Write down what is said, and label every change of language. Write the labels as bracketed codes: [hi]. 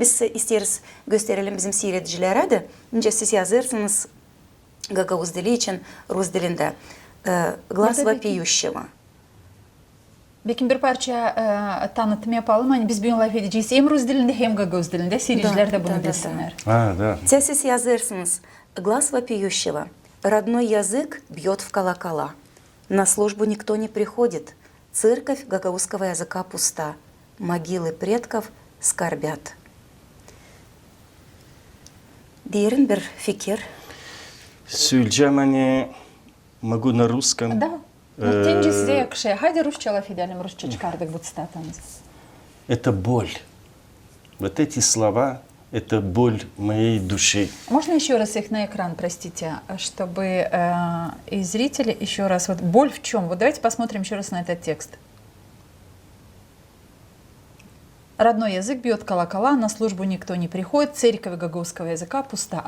[gag] Biz isteriz gösterelim bizim seyredicilere de. Önce siz yazırsınız gagavuz dili için Rus dilinde. [ru] Глаз вопиющего. [gag] Bekim bir parça tanıtım yapalım. Hani biz bugün laf edeceğiz hem Rus dilinde hem gagavuz dilinde. Seyirciler de bunu bilsinler. [ru] Да. [gag] Siz yazırsınız. [ru] Глаз вопиющего. Родной язык бьет в колокола. На службу никто не приходит. Церковь гагаузского языка пуста. Могилы предков скорбят. [gag] Derin bir fikir. Söyleyeceğim hani [ru] могу на русском. Да. Тенджи size yakışıyor. Haydi Rusça laf edelim. Rusça çıkardık bu цитатамыз. Это боль. Вот эти слова, это боль моей души. Можно еще раз их на экран, простите, чтобы и зрители еще раз. Вот боль в чем? Вот давайте посмотрим еще раз на этот текст. Родной язык бьет колокола, на службу никто не приходит, церковь гагаузского языка пуста.